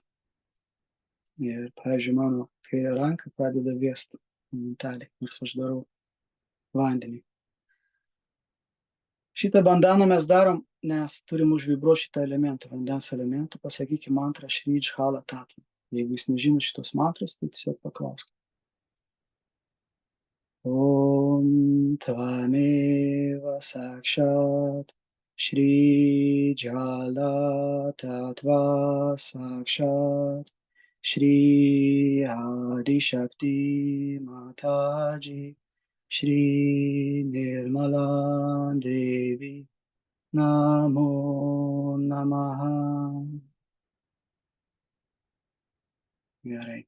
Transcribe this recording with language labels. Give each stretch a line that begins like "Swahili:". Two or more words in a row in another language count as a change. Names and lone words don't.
Lithuanian: Ir, pavyzdžiui, mano kairė ranka pradeda vėsti momentaliai, nors aš darau vandenį. Šitą bandaną mes darom, nes turim užvibruoti šitą elementą, vandens elementą, pasakykime mantrą
Sanskrit: श्री जल तत्व.
Lithuanian: Jeigu jūs nežino šitos mantros, tai tiesiog paklauskite.
Sanskrit: ॐ त्वमेव साक्षात् श्री जल तत्व साक्षात् श्री आदि शक्ति माताजी श्री निर्मला देवी नमो नमः.
Lithuanian: Gerai.